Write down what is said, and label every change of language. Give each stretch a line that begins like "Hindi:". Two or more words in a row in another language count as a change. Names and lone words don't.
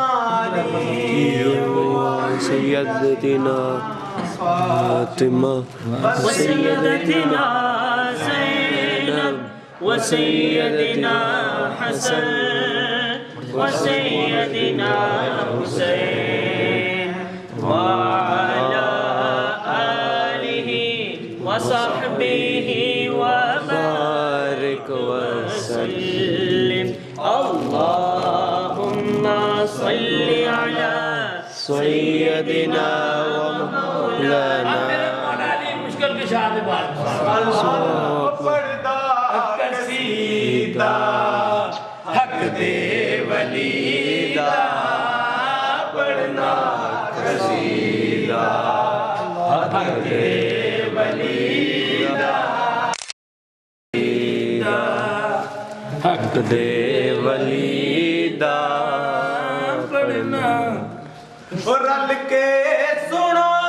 Arabic: سيدنا فاطمة وسيدتنا زينب وسيدنا حسن وسيدنا حسين وعلى آله وصحبه وبارك وسلم اللهم صل على سيدنا ومولانا شاہ بات
Punjabi: پڑھدا قصیدہ حق دے ولی دا پڑھنا قصیدہ حق دے ولی دا حق دے ولی دا پڑھنا رل کے سنو